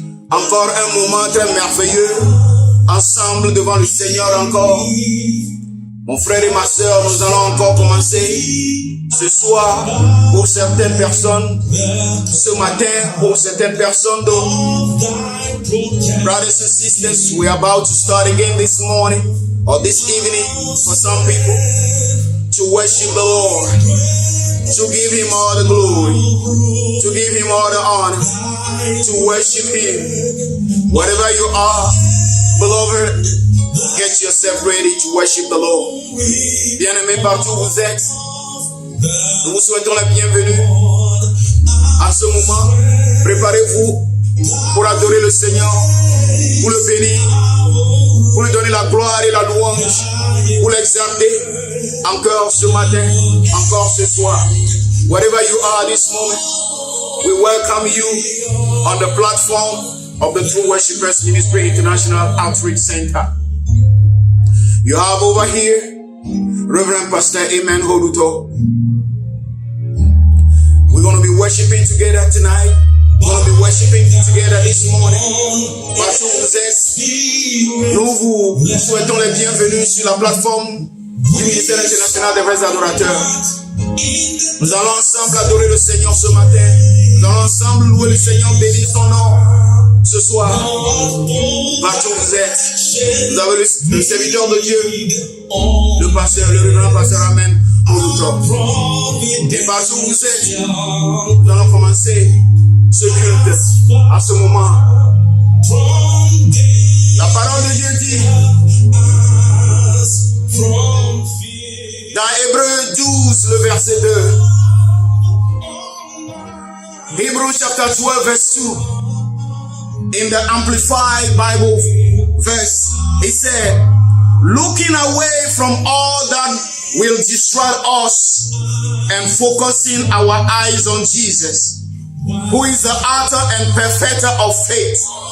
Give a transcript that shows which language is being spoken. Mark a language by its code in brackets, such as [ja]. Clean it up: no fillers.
[fr] Encore un moment très merveilleux. Ensemble devant le Seigneur encore. Mon frère et ma soeur, nous allons encore commencer ce soir pour certaines personnes, ce matin pour certaines personnes d'autres. [en] Brothers and sisters, we are about to start again this morning or this evening for some people to worship the Lord, to give Him all the glory, to give Him all the honor, to worship Him. Whatever you are, beloved, get yourself ready to worship the Lord. [fr] Bien-aimés, partout où vous êtes, nous vous souhaitons la bienvenue. À ce moment, préparez-vous pour adorer le Seigneur, pour le bénir, pour lui donner la gloire et la louange, pour l'exalter encore ce matin, encore ce soir. [en] Wherever you are this moment, we welcome you on the platform of the True Worshipers Ministry International Outreach Center. You have over here Reverend Pastor Amen Hoduto. We're going to be worshiping together tonight. We're going to be worshiping together this morning. [fr] Partout où vous êtes, nous vous souhaitons les bienvenus sur la plateforme du ministère international des vrais adorateurs. Nous allons ensemble adorer le Seigneur ce matin. Nous allons ensemble louer le Seigneur, bénir son nom. Ce soir, partout où vous êtes, vous avez le serviteur de Dieu, le pasteur, le révérend pasteur Amen Hoduto. Et partout où vous êtes, nous allons commencer ce culte à ce moment. La parole de Dieu dit dans Hébreux 12, le verset 2. [en] Hebrews chapter 12, verse 2. In the Amplified Bible verse, it said, looking away from all that will distract us and focusing our eyes on Jesus, who is the author and perfecter of faith,